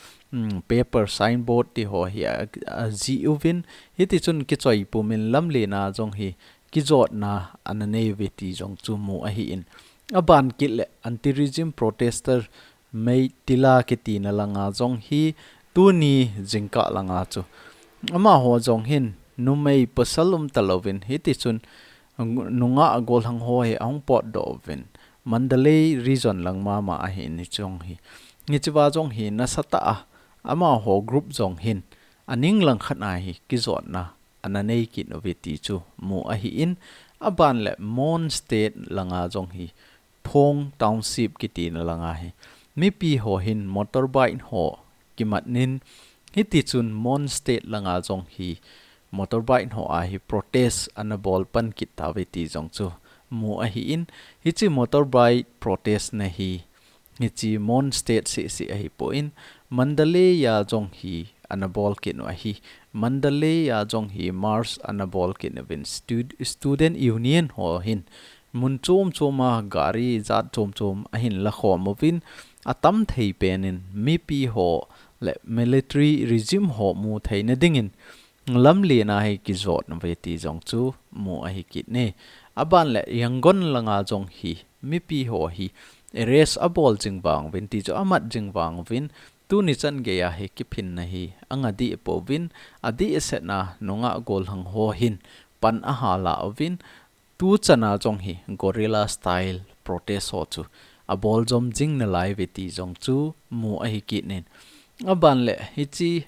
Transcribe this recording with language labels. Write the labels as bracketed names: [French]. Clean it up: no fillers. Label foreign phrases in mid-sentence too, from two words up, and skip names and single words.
[English] paper signboard [Thado Chin] ti ho hi ji uvin hiti chun ki choi pumin lam le na jong hi ki jot na ananei veti jong chu mu a hi in aban ki le [English] anti regime protester [Thado Chin] mei tila ki ti na langa jong hi tu ni jingka langa chu ama ho jong hin nu mei pasalum talovin hiti chun nunga gol hang ho he ong pot do vin Mandalay region langma ma a hi ni chong hi ni chiwa jong hi na sata ama ho group jong hin aning lang khana hi ki zot na ananei ki no veti chu mu a hi in aban le Mon state langa jong hi Phong township ki ti na langa hi mi pi ho hin motorbike ho kimat nin hiti chun Mon state langa jong hi motorbike ho a hi protest anabol pan ki ta veti jong chu mu a hi in hi chi [English] motorbike protest [Thado Chin] na hi chi Mon state si a hi po in Mandalay ya jong hi anabol ki no a hi Mandalay ya jong hi Mars anabol ki no win [English] student union [Thado Chin] ho hin mun chom choma gari zat chom a hin la khom win atam thei penin mi pi ho le [English] military regime [Thado Chin] ho mu thei na dingin lam le na hi ki zot na ve ti jong chu mu a hi ki ne aban le yangon langa jong hi mi pi ho hi erase abol jingwang win ti jo amat jingwang win tu ni chan ge ya he ki phin na hi anga di po win adi se na nonga gol hang ho hin pan a ha la win tu chana jong hi [English] gorilla style protest [Thado Chin] ho chu abol jom jing na lai ve ti jong chu mu a hi ki nen aban le hi chi